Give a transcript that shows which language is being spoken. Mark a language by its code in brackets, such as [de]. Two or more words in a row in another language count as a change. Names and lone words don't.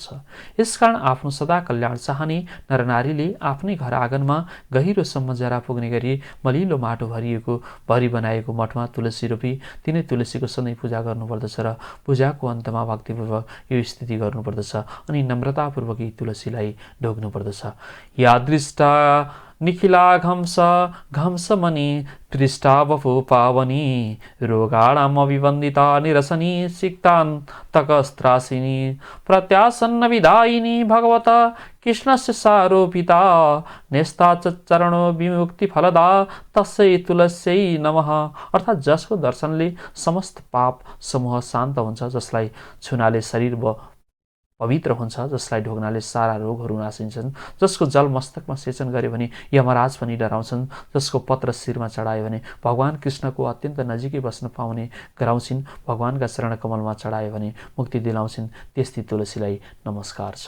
[ne] यसकारण आफ्नो सदा कल्याण चाहने नरनारीले आफ्नै घर आँगनमा गहिरोसम्म जरा पुग्ने गरी मलिलो माटो भरिएको भरि बनाएको मठमा तुलसी रोपी तिनै तुलसीको सधैँ पूजा गर्नुपर्दछ र पूजाको अन्तमा भक्तिपूर्वक यो स्थिति गर्नुपर्दछ अनि नम्रतापूर्वक यी तुलसीलाई ढोग्नुपर्दछ। [sa] यादृष्टा निखिलाघंसमनि पृष्ठावपु पावनी रोगाणामविवन्दिता निरसनी सिक्तान्तकस्त्रासिनी प्रत्यासन्न विदायिनी भगवता कृष्णस्य सारोपिता नेस्ता च चरणो विमुक्तिफलदा तस्यै तुलस्यै नमः। [ne] अर्थात् जसको दर्शनले समस्त पाप समूह शान्त हुन्छ, जसलाई छुनाले शरीर पवित्र हुन्छ, जसलाई ढोग्नाले सारा रोगहरू नासिन्छन्, जसको जल मस्तकमा सेचन गर्यो भने यमराज पनि डराउँछन्, जसको पत्र शिरमा चढायो भने भगवान कृष्णको अत्यन्त नजिकै बस्न पाउने गराउँछिन्, भगवानका चरण कमलमा चढायो भने मुक्ति दिलाउँछिन्, त्यस्तै तुलसीलाई नमस्कार छ।